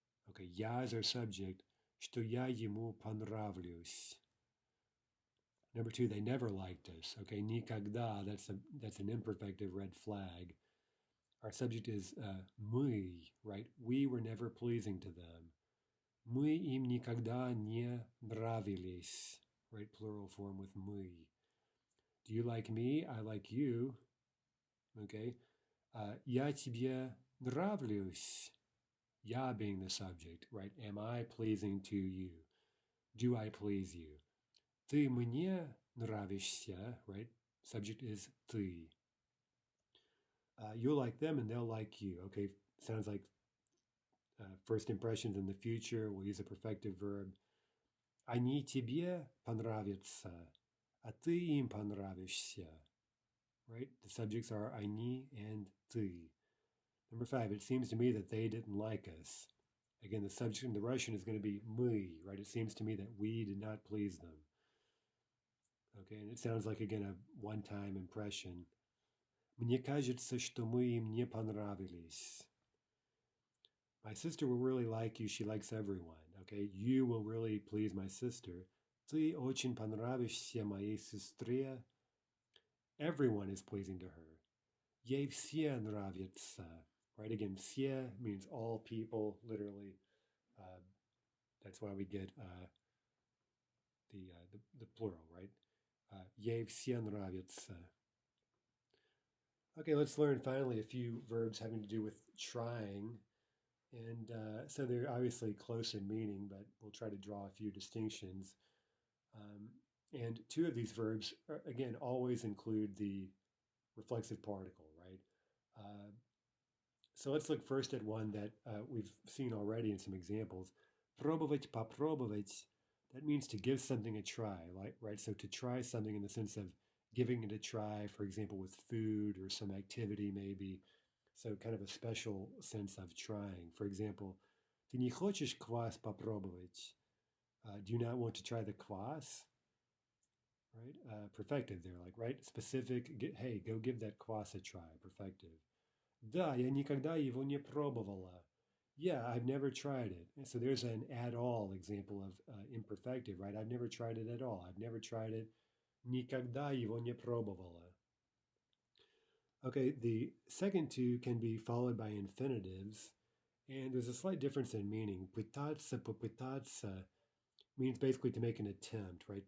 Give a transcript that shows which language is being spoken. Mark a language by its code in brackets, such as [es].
[en] Okay, я is our subject. [ru] Что я ему понравлюсь. [en] Number two, they never liked us. Okay, никогда, that's an imperfective red flag. Our subject is мы, right? We were never pleasing to them. [ru] Мы им никогда не нравились, right? [en] Plural form with мы. Do you like me? I like you. Okay. [ru] Я тебе нравлюсь. [en] Я being the subject, right? Am I pleasing to you? Do I please you? [ru] Ты мне нравишься, right? [en] Subject is ты. You'll like them and they'll like you. Okay, sounds like first impressions in the future. We'll use a perfective verb. [ru] Они тебе понравятся, а ты им понравишься. [en] Right? The subjects are они and ты. Number five, it seems to me that they didn't like us. Again, the subject in the Russian is going to be мы, right? It seems to me that we did not please them. Okay, and it sounds like, again, a one-time impression. [ru] Мне кажется, что мы им не понравились. [en] My sister will really like you. She likes everyone. Okay, you will really please my sister. [ru] Ты очень понравишься моей сестре. [en] Everyone is pleasing to her. [ru] Ей все нравятся. [en] Right, again, все means all people, literally. That's why we get the plural, right? [ru] Ей все нравятся. [en] Okay, let's learn finally a few verbs having to do with trying. And so they're obviously close in meaning, but we'll try to draw a few distinctions. And two of these verbs, again, always include the reflexive particle, right? So let's look first at one that we've seen already in some examples. [ru] Пробовать, попробовать, [en] that means to give something a try, right? So to try something in the sense of giving it a try, for example, with food or some activity maybe. So kind of a special sense of trying. For example, [ru] ты не хочешь квас попробовать? [en] Do you not want to try the kvass? Right? Perfective there, like, right? Specific, hey, go give that kvass a try. Perfective. [ru] Да, я никогда его не пробовала. [en] Yeah, I've never tried it. And so there's an at all example of imperfective, right? I've never tried it at all. I've never tried it. [ru] Никогда его не пробовала. [en] Okay, the second two can be followed by infinitives, and there's a slight difference in meaning. [ru] Пытаться, попытаться [en] means basically to make an attempt, right?